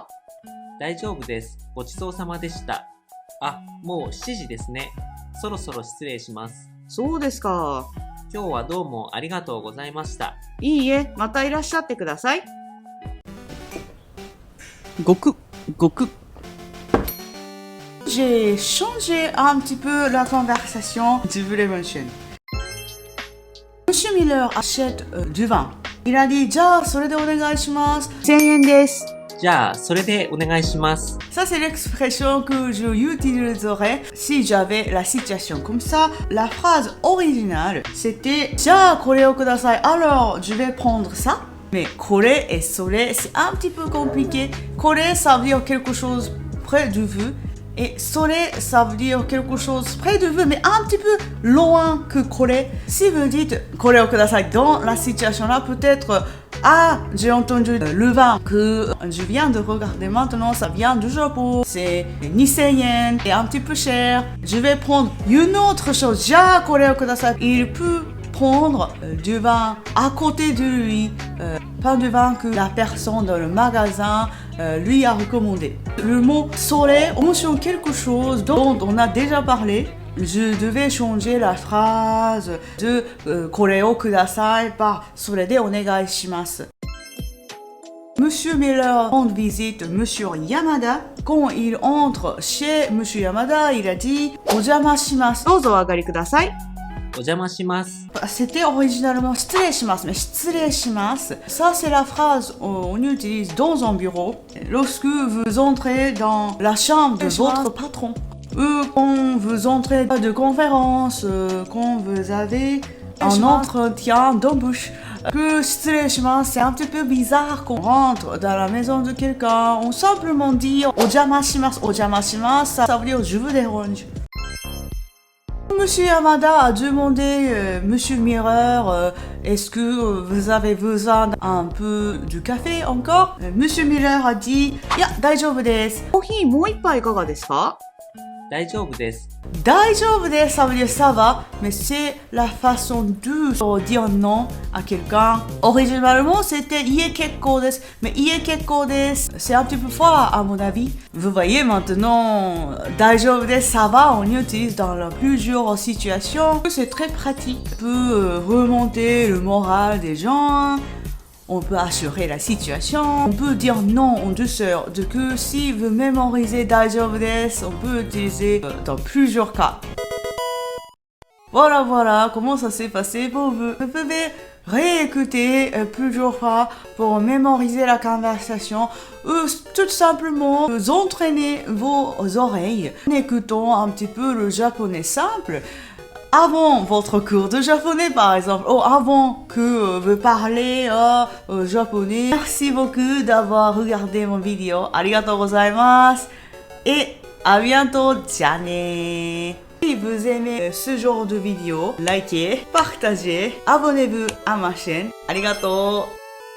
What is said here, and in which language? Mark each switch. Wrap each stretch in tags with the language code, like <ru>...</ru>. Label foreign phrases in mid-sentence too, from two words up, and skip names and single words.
<ja>大丈夫です。ごちそうさまでした。あ、もう7時ですね。そろそろ失礼します。そうですか。今日はどうもありがとうございました。いいえ、またいらっしゃってください。</ja> <fr>ごく。J'ai changé un petit peu la conversation. Je voulais mentionner. Monsieur Miller achète du vin. Il a dit,</fr> <ja>じゃあそれでお願いします。1000円です。じゃあ、それでお願いします。</ja> <fr>Ça, c'est l'expression que je utiliserais si j'avais la situation comme ça. La phrase originale, c'était</fr> <ja>じゃあこれをください。</ja> <fr>Alors, je vais prendre ça. Mais これet それ, c'est un petit peu compliqué. これ, ça veut dire quelque chose près de vous. Et それ, ça veut dire quelque chose près de vous, mais un petit peu loin que これ. Si vous dites</fr> <ja>これをください</ja> <fr>dans la situation là, peut-être ah, j'ai entendu le vin que je viens de regarder maintenant, ça vient du Japon. C'est 2000 yen, c'est un petit peu cher. Je vais prendre une autre chose.</fr> <ja>じゃあこれをください.</ja> <fr>Il peut prendre du vin à côté de lui, pas du vin que la personne dans le magasin lui a recommandé. Le mot soleil mentionne quelque chose dont on a déjà parlé. Je devais changer la phrase de</fr> <ja>これをください</ja> <fr>par</fr> <ja>それでお願いします。</ja> <fr>Monsieur Miller rend visite Monsieur Yamada. Quand il entre chez Monsieur Yamada, il a dit</fr> <ja>お邪魔します。どうぞお上がりください。お邪魔します。</ja> <fr>C'était originalement</fr> <ja>失礼します,</ja> <fr>mais</fr> <ja>失礼します.</ja> <fr>Ça, c'est la phrase qu'on utilise dans un bureau lorsque vous entrez dans la chambre de votre patron. Quand vous entrez de conférence, quand vous avez un entretien d'embauche. Que</fr> <ja>失礼します,</ja> <fr>c'est un petit peu bizarre qu'on rentre dans la maison de quelqu'un. On simplement dire</fr> <ja>お邪魔します, お邪魔します,</ja> <fr>ça veut dire je vous dérange. Monsieur Yamada a demandé Monsieur Miller, est-ce que vous avez besoin un peu de café encore? Monsieur Miller a dit,</fr> <ja>いや、大丈夫です。コーヒーもう一杯いかがですか？大丈夫です。大丈夫です,</ja> <fr>ça veut dire ça va, mais c'est la façon de dire non à quelqu'un. Originalement, c'était</fr> <ja>いえ結構です,</ja> <fr>mais</fr> <ja>いえ結構です,</ja> <fr>c'est un petit peu fort à mon avis. Vous voyez maintenant,</fr> <ja>大丈夫です,</ja> <fr>ça va, on utilise dans plusieurs situations. C'est très pratique, on peut remonter le moral des gens. On peut assurer la situation. On peut dire non en douceur. De que si vous mémorisez</fr> <ja>大丈夫です,</ja> <fr>on peut utiliser dans plusieurs cas. Voilà comment ça s'est passé pour vous. Vous pouvez réécouter plusieurs fois pour mémoriser la conversation ou tout simplement vous entraîner vos oreilles en écoutant un petit peu le japonais simple. Avant votre cours de japonais par exemple, ou avant que vous parlez japonais. Merci beaucoup d'avoir regardé mon vidéo.</fr> <ja>ありがとうございます.</ja> <fr>Et à bientôt. じゃあね。Si vous aimez ce genre de vidéo, likez, partagez, abonnez-vous à ma chaîne.</fr> <ja>ありがとう。</ja>